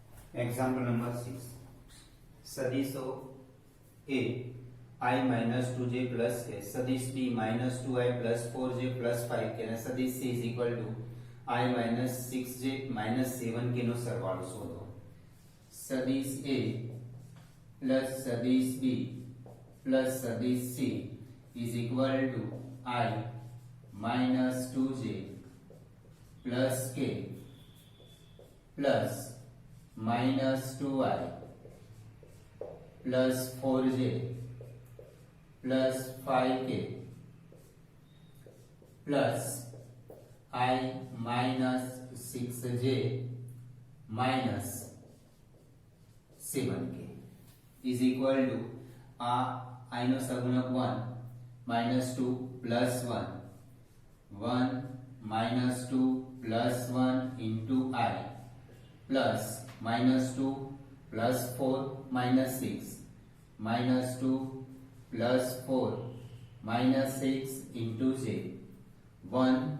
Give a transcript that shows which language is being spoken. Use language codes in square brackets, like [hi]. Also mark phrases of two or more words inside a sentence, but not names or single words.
[en] example number 6 सदिशो a I minus 2j plus k सदिश b minus 2i plus 4j plus 5k [gu] અને સદિશ [en] c is equal to I minus 6j minus 7k [gu] નો સરવાળો શોધો. [en] સદિશ a plus સદિશ b plus સદિશ c is equal to I minus 2j plus k plus minus 2i plus 4j plus 5k plus I minus 6j minus 7k is equal to I [gu] નો સહગુણક [en] 1 minus 2 plus 1 1 minus 2 plus 1 into I plus minus 2 plus 4 minus 6 minus 2 plus 4 minus 6 into j 1